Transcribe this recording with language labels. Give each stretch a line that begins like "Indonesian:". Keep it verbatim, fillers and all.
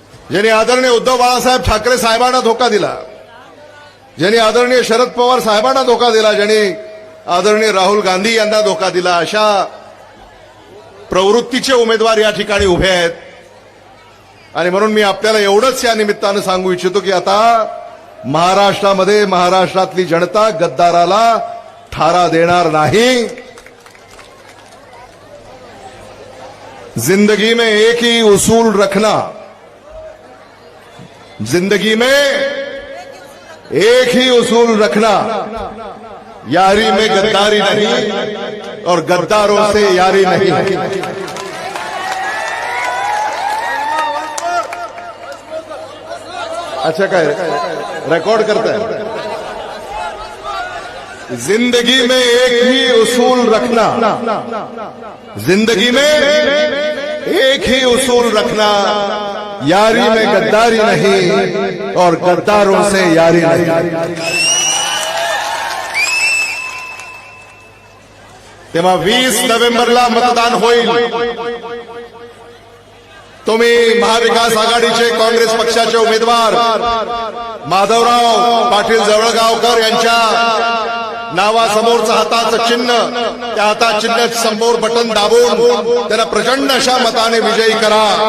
Marathi: ज्यांनी आदरणीय उद्धव बाळासाहेब ठाकरे साहेबांना धोका दिला, ज्यांनी आदरणीय शरद पवार साहेबांना धोका दिला, ज्यांनी आदरणीय राहुल गांधी यांना धोका दिला, अशा प्रवृत्तीचे उमेदवार या ठिकाणी उभे आहेत. आणि म्हणून मी आपल्याला एवढंच या निमित्तानं सांगू इच्छितो की आता महाराष्ट्रामध्ये महाराष्ट्रातली जनता गद्दाराला थारा देणार नहीं.
Hindi: जिंदगी में एक ही उसूल रखना, जिंदगी में एक ही उसूल रखना, यारी में गद्दारी नहीं और गद्दारों से यारी नहीं. अच्छा,
Marathi: काय
Hindi: रेकॉर्ड करता है? जिंदगी में एक ही उसूल रखना, जिंदगी में एक ही उसूल रखना, यारी में गद्दारी नहीं और गद्दारों से यारी नहीं.
Marathi: तेव्हा वीस नोव्हेंबरला मतदान होईल. तुम्ही महाविकास आघाडीचे काँग्रेस पक्षाचे उमेदवार माधवराव पाटील जवळगावकर यांच्या नावासमोरचं हाताचं चिन्ह, त्या हाता चिन्ह समोर बटन दाबून त्याला प्रचंड अशा मताने विजयी करा.